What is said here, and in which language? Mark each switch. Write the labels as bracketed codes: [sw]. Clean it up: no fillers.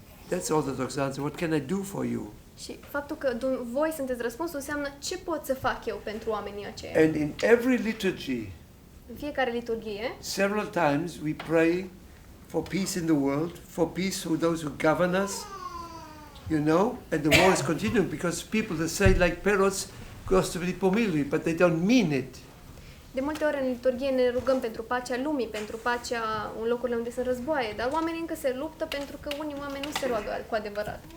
[en] That's Orthodox answer. What can I do for you? [ro] Și faptul că voi sunteți răspunsul înseamnă ce pot să fac eu pentru oamenii aceia. [en] And in every liturgy, [ro] În fiecare liturghie, [en] several times we pray for peace in the world, for peace for those who govern us, you know, and the war is continuing because people that say like parrots, [ru] Gospodи pomilui, [en] but they don't mean it. [ro] de multe ori în liturghie ne rugăm pentru pacea lumii, pentru pacea în locurile unde sunt războaie, dar oamenii încă se luptă pentru că unii oameni nu se roagă cu adevărat.